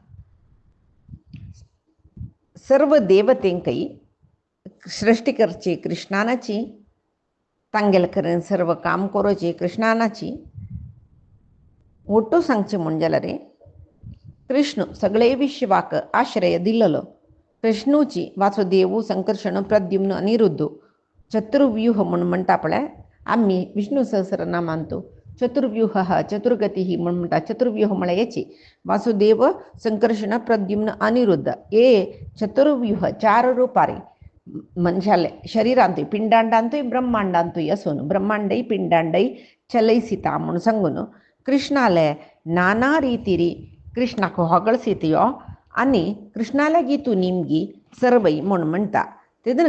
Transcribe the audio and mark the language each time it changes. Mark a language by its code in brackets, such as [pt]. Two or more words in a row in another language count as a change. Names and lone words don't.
[kok] सर्व देवतेंकय सृष्टी करची कृष्णानाची तांगेल करेन सर्व काम करोची कृष्णानाची ओटू सांगचे म्हणल्यार कृष्ण सगळे विश्वाक आश्रय दिल्लो कृष्णूची वासुदेव संकर्षण प्रद्युम्न अनिरुद्ध चतुर्व्यूह म्हणून म्हणटा पळय आम्ही विष्णू सहस्रनामांतू चतुर्व्यूह चतुर्गती म्हणटा चतुर्व्यूह म्हळ्यार हेची वासुदेव संकर्षण प्रद्युम्न अनिरुद्ध हे चतुर्व्यूह चार रुपारी मनशाले शरीरांतूय पिंडांडांतूय ब्रह्मांडांतूय असून ब्रह्मांडय पिंडांडय चलयसिता म्हणून सांगून कृष्णाले नाना रितीरी कृष्णाक ಹೊಗಳಿಸಿತೆಯೋ आनी कृष्णालागी तू निमगी सर्वय म्हणून म्हणटा तेदन